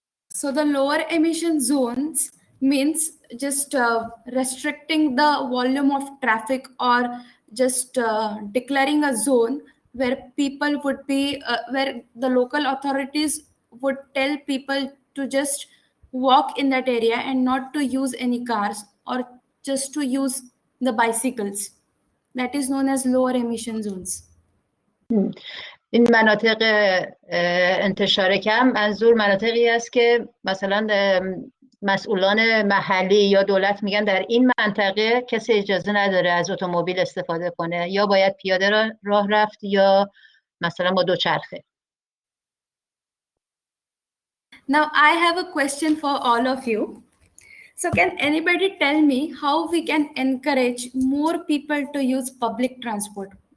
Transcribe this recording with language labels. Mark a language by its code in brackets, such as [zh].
[en] So the lower emission zones means just restricting the volume of traffic or just declaring a zone where people would be, where the local authorities would tell people to just walk in that area and not to use any cars or just to use the bicycles. That is known as lower emission zones. [fa] این مناطق انتشار کم منظور مناطقی است که مثلا مسئولان محلی یا دولت میگن در این منطقه کسی اجازه نداره از اتومبیل استفاده کنه، یا باید پیاده راه رفت یا مثلا با دوچرخه. [en] Now I have a question for all of you. So can anybody tell me how we can encourage more people to use public transport?